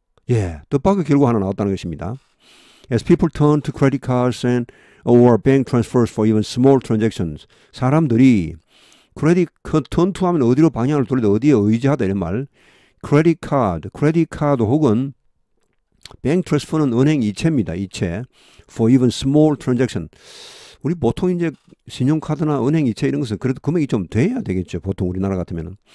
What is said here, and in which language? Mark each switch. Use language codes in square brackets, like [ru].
[ko] 예, 뜻밖의 결과 하나 나왔다는 것입니다. [en] As people turn to credit cards and or bank transfers for even small transactions. [ko] 사람들이 크레딧 턴투하면 어디로 방향을 돌리다 어디에 의지하다 이런 말. 크레딧 카드 혹은 뱅 트랜스퍼는 은행 이체입니다. 이체. [en] For even small transaction. [ko] 우리 보통 이제 신용카드나 은행 이체 이런 것은 그래도 금액이 좀 돼야 되겠죠. 보통 우리나라 같으면은.